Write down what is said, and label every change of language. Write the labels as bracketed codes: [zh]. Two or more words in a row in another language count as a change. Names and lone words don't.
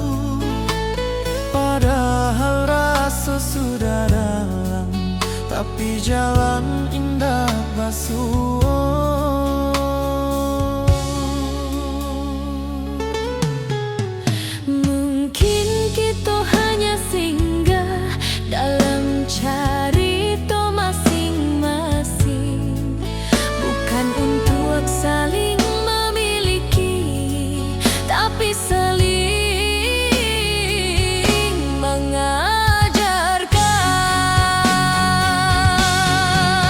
[id] Padahal rasa sudah dalam, tapi jalan indah basuh. Mungkin kita hanya singgah dalam carita masing-masing, bukan untuk saling memiliki, tapi saling mengajarkan.